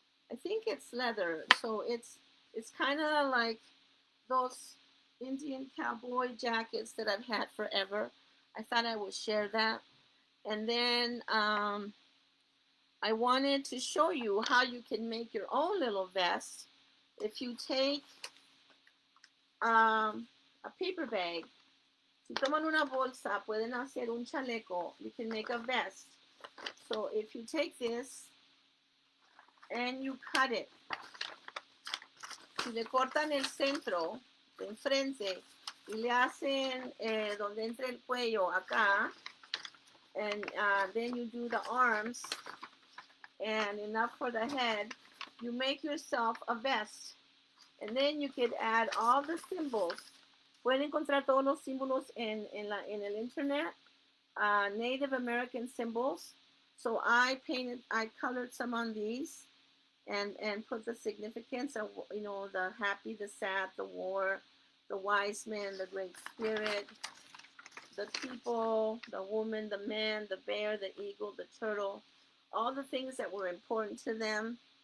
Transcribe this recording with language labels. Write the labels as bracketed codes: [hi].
[en] I think it's leather, so it's kind of like those Indian cowboy jackets that I've had forever. I thought I would share that. And then I wanted to show you how you can make your own little vest. If you take a paper bag, [es] si toman una bolsa, pueden hacer un chaleco. [en] You can make a vest. So if you take this and you cut it, [es] si le cortan el centro de enfrente y le hacen donde entra el cuello acá, [en] and then you do the arms and enough for the head, you make yourself a vest. And then you could add all the symbols. [es] Pueden encontrar todos los símbolos en el internet, [en] Native American symbols. So I colored some on these and put the significance of, the happy, the sad, the war, the wise man, the great spirit, the people, the woman, the man, the bear, the eagle, the turtle, all the things that were important to them.